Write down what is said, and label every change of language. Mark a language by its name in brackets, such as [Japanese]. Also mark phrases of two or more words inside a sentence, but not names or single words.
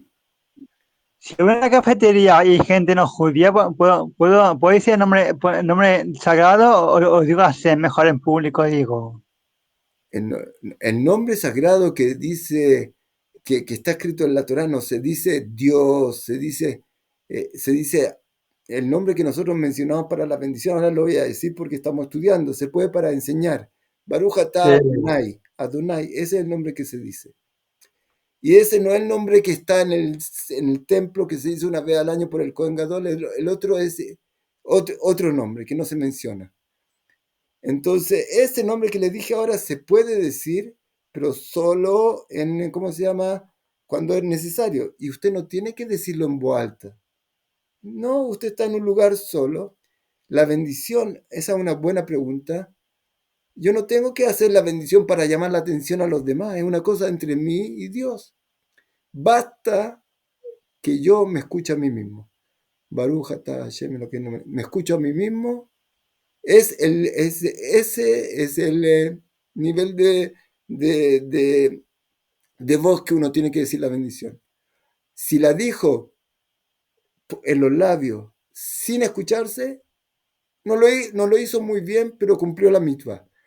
[Spanish] Si voy a una cafetería y hay gente no judía, ¿puedo decir el nombre sagrado o digo así, mejor en público, digo? el, el nombre sagrado que dice, que está escrito en la Torá, no se dice Dios, se dice el nombre que nosotros mencionamos para la bendición, ahora lo voy a decir porque estamos estudiando, se puede para enseñar. [Hebrew] ברוך אתה [Spanish] Sí. [Hebrew] אדוני, אדוני, [Spanish] ese es el nombre que se dice. Y ese no es el nombre que está en el templo que se dice una vez al año por el [Hebrew] כהן גדול, [Spanish] el otro es otro nombre que no se menciona. Entonces, este nombre que le dije ahora se puede decir, pero solo en, ¿cómo se llama? Cuando es necesario. Y usted no tiene que decirlo en voz alta. No, usted está en un lugar solo. La bendición, esa es una buena pregunta. Yo no tengo que hacer la bendición para llamar la atención a los demás. Es una cosa entre mí y Dios. Basta que yo me escuche a mí mismo. [Hebrew] ברוך אתה השם, [Spanish] lo que no me escucho a mí mismo. Ese es el nivel de, de, de voz que uno tiene que decir la bendición. Si la dijo en los labios sin escucharse, no lo hizo muy bien, pero cumplió la mitzvah.